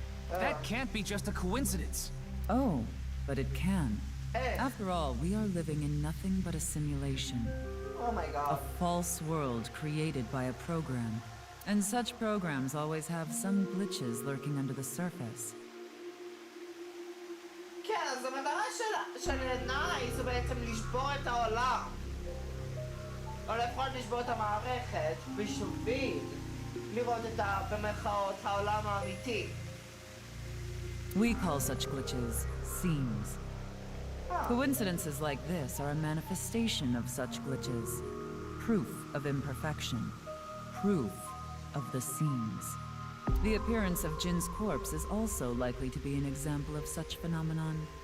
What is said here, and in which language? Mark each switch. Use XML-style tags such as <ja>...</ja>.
<en>That can't be just a coincidence. Oh, but it can. Eh. After all, we are living in nothing but a simulation. Oh my god. A false world created by a program. And such programs always have some glitches lurking under the surface.</en> <he>כן, אז המטרה של נייס זה בעצם לשבור את העולם. או לפחות לשבור את המערכת בשביל לראות את במרכאות העולם האמיתי.</he> <en>We call such glitches seams. Coincidences like this are a manifestation of such glitches. Proof of imperfection. Proof of the seams. The appearance of Jin's corpse is also likely to be an example of such phenomenon.</en>